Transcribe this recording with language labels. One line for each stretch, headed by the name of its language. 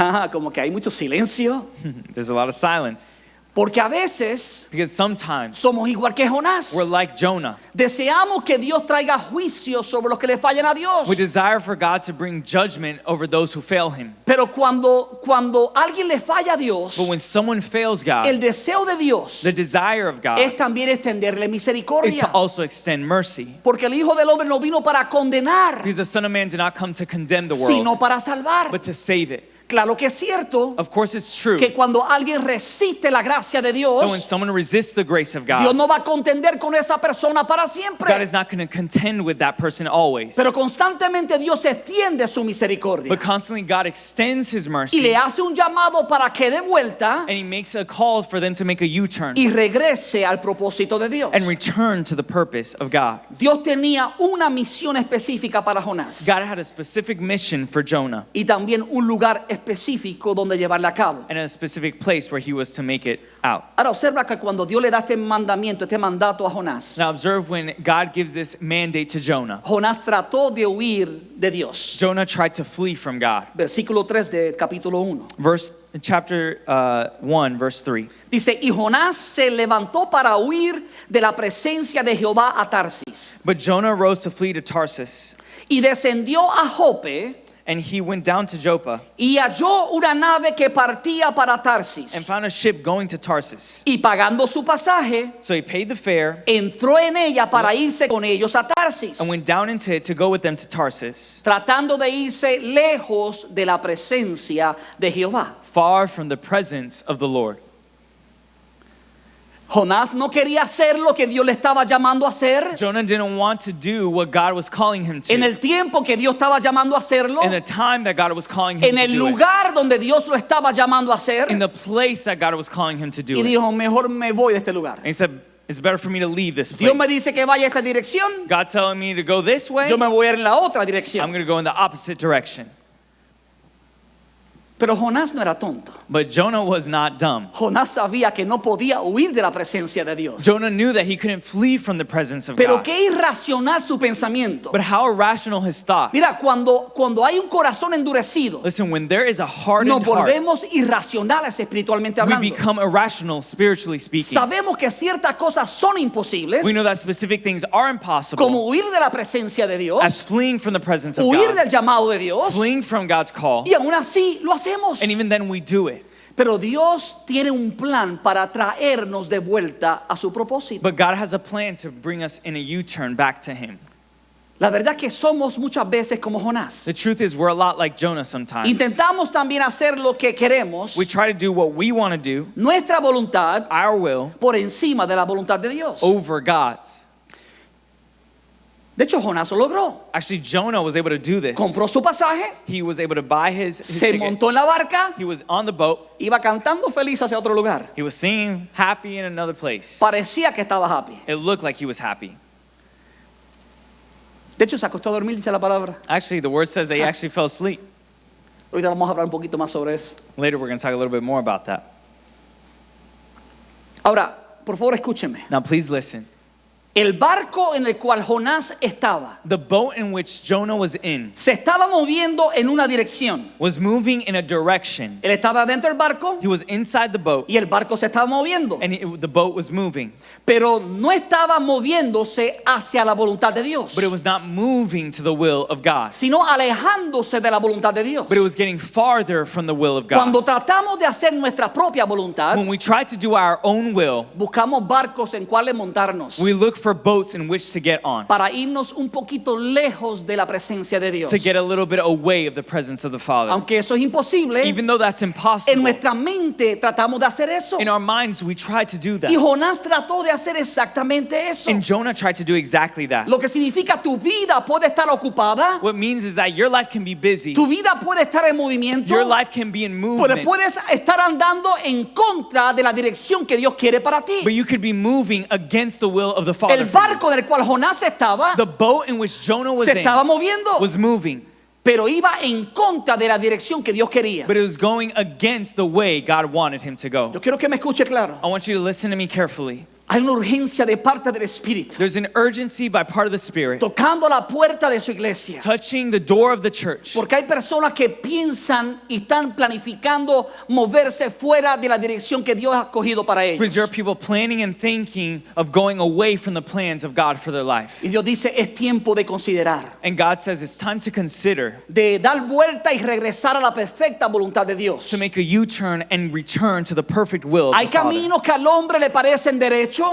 Spanish: Como que hay mucho silencio.
English: There's a lot of silence.
Spanish: Porque a veces
English: Because sometimes
Spanish: somos igual que Jonás.
English: we're like Jonah.
Spanish: Deseamos que Dios traiga juicio sobre los que le fallan a Dios.
English: We desire for God to bring judgment over those who fail him.
Spanish: Pero cuando alguien le falla a Dios,
English: But when someone fails
Spanish: el
English: God,
Spanish: deseo de Dios
English: the desire of
Spanish: es
English: God
Spanish: también extenderle
English: is
Spanish: misericordia.
English: to also extend mercy.
Spanish: Porque el Hijo del Hombre no vino para condenar,
English: Because the Son of Man did not come to condemn the
Spanish: sino
English: world,
Spanish: para salvar.
English: but to save it.
Spanish: Claro que es cierto
English: Of course, it's true
Spanish: que cuando alguien resiste la gracia de
English: that when
Spanish: Dios,
English: someone resists the grace of
Spanish: Dios
English: God,
Spanish: no va a contender con esa persona para
English: God
Spanish: siempre.
English: is not going to contend with that person always.
Spanish: Pero constantemente Dios extiende su misericordia
English: But constantly God extends his
Spanish: y
English: mercy
Spanish: le hace un llamado para que dé vuelta
English: and he makes a call for them to make a U-turn
Spanish: y regrese al propósito de Dios.
English: and return to the purpose of God.
Spanish: Dios tenía una misión específica para Jonás
English: God had a specific mission for Jonah
Spanish: y también un lugar específico donde llevarla a cabo.
English: and a specific place where he was to make it out.
Spanish: Ahora observa que cuando Dios le da este mandamiento, este mandato a Jonás,
English: Now observe when God gives this mandate to Jonah.
Spanish: Jonás trató de huir de Dios.
English: Jonah tried to flee from God.
Spanish: Versículo 3 del capítulo 1.
English: Chapter 1, verse 3.
Spanish: Dice, y Jonás se levantó para huir de la presencia de Jehová a Tarsis.
English: But Jonah rose to flee to Tarsus,
Spanish: Y descendió a Jope
English: and he went down to Joppa
Spanish: y halló una nave que partía para
English: and
Spanish: Tarsis.
English: found a ship going to Tarsus.
Spanish: Y pagando su pasaje,
English: So he paid the fare
Spanish: entró en ella para irse con ellos a Tarsis,
English: and went down into it to go with them to Tarsus,
Spanish: tratando de irse lejos de la presencia de Jehová.
English: far from the presence of the Lord.
Spanish: Jonás no quería hacer lo que Dios le estaba llamando a hacer.
English: Jonah didn't want to do what God was calling him
Spanish: En
English: to.
Spanish: el tiempo que Dios estaba llamando a hacerlo,
English: In the time that God was calling him
Spanish: en
English: to
Spanish: el
English: do it.
Spanish: lugar donde Dios lo estaba llamando a hacer,
English: In the place that God was calling him to do
Spanish: y
English: it.
Spanish: dijo, mejor me voy de este lugar.
English: And he said, it's better for me to leave this
Spanish: Dios me
English: place.
Spanish: dice que vaya a esta dirección,
English: God telling me to go this way,
Spanish: yo me voy a ir en la otra
English: I'm
Spanish: dirección.
English: going to go in the opposite direction.
Spanish: Pero Jonás no era tonto.
English: But Jonah was not dumb.
Spanish: Jonás sabía que no podía huir de la presencia de Dios.
English: Jonah knew that he couldn't flee from the presence of
Spanish: Pero
English: God.
Spanish: qué irracional su pensamiento.
English: But how irrational his thought.
Spanish: Mira, cuando hay un corazón endurecido,
English: Listen, when there is a
Spanish: nos
English: hardened heart,
Spanish: volvemos irracionales espiritualmente
English: we
Spanish: hablando.
English: become irrational spiritually speaking.
Spanish: Sabemos que ciertas cosas son imposibles,
English: We know that specific things are impossible,
Spanish: como huir de la presencia de Dios,
English: as fleeing from the presence of
Spanish: huir
English: God,
Spanish: del llamado de Dios,
English: fleeing from God's call,
Spanish: y aún así lo hacemos.
English: and even then we do it.
Spanish: Pero Dios tiene un plan para traernos de vuelta a su propósito.
English: But God has a plan to bring us in a U-turn back to Him.
Spanish: La verdad que somos muchas veces como Jonás.
English: The truth is, we're a lot like Jonah sometimes.
Spanish: Intentamos también hacer lo que queremos,
English: We try to do what we want to do,
Spanish: nuestra voluntad,
English: our will,
Spanish: por encima de la voluntad de Dios.
English: over God's.
Spanish: De hecho, Jonás lo logró.
English: Actually, Jonah was able to do this.
Spanish: Compró su pasaje,
English: He was able to buy his
Spanish: se
English: ticket.
Spanish: montó en la barca,
English: He was on the boat.
Spanish: iba cantando feliz hacia otro lugar.
English: He was singing happy in another place.
Spanish: Parecía que estaba
English: happy. It looked like he was happy.
Spanish: De hecho, se acostó a dormir, dice la palabra.
English: Actually, the word says that he actually fell asleep.
Spanish: Ahorita vamos a hablar un poquito más sobre eso.
English: Later, we're going to talk a little bit more about that.
Spanish: Ahora, por favor, escúcheme.
English: Now, please listen.
Spanish: El barco en el cual Jonás estaba
English: The boat in which Jonah was in
Spanish: se estaba moviendo en una dirección.
English: was moving in a direction.
Spanish: Él estaba dentro del barco
English: He was inside the boat,
Spanish: y el barco se estaba moviendo,
English: and the boat was moving.
Spanish: pero no estaba moviéndose hacia la voluntad de Dios,
English: But it was not moving to the will of God.
Spanish: sino alejándose de la voluntad de Dios.
English: But it was getting farther from the will of
Spanish: Cuando
English: God.
Spanish: tratamos de hacer nuestra propia voluntad,
English: When we try to do our own will,
Spanish: buscamos barcos en cuales montarnos.
English: we look for boats in which to get on,
Spanish: para irnos un poquito lejos de la presencia de Dios.
English: to get a little bit away of the presence of the Father.
Spanish: Aunque eso es imposible,
English: Even though that's
Spanish: en
English: impossible,
Spanish: nuestra mente tratamos de hacer eso.
English: in our minds we try to do
Spanish: Y
English: that.
Spanish: Jonás trató de hacer exactamente eso.
English: And Jonah tried to do exactly that.
Spanish: Lo que significa tu vida puede estar ocupada,
English: What means is that your life can be busy,
Spanish: tu vida puede estar en movimiento,
English: your life can be in
Spanish: pero
English: movement,
Spanish: puedes estar andando en contra de la dirección que Dios quiere para ti.
English: but you could be moving against the will of the Father
Spanish: El
English: for you.
Spanish: barco en el cual Jonás estaba
English: The boat in which Jonah was
Spanish: se
English: in
Spanish: estaba moviendo,
English: was moving,
Spanish: pero iba en contra de la dirección que Dios quería.
English: but it was going against the way God wanted him to go.
Spanish: Yo quiero que me escuche claro.
English: I want you to listen to me carefully.
Spanish: Hay una urgencia de parte del Espíritu
English: There's an urgency by part of the Spirit
Spanish: tocando la puerta de su iglesia.
English: touching the door of the church.
Spanish: Porque hay personas que piensan y están planificando moverse fuera de la dirección que Dios ha escogido para
English: Because there are
Spanish: ellos.
English: people planning and thinking of going away from the plans of God for their life.
Spanish: Y Dios dice, es tiempo de considerar,
English: And God says it's time to consider
Spanish: de dar vuelta y regresar a la perfecta voluntad de Dios.
English: to make a U-turn and return to the perfect will of
Spanish: Hay
English: the Father.
Spanish: caminos que al hombre le parecen derechos,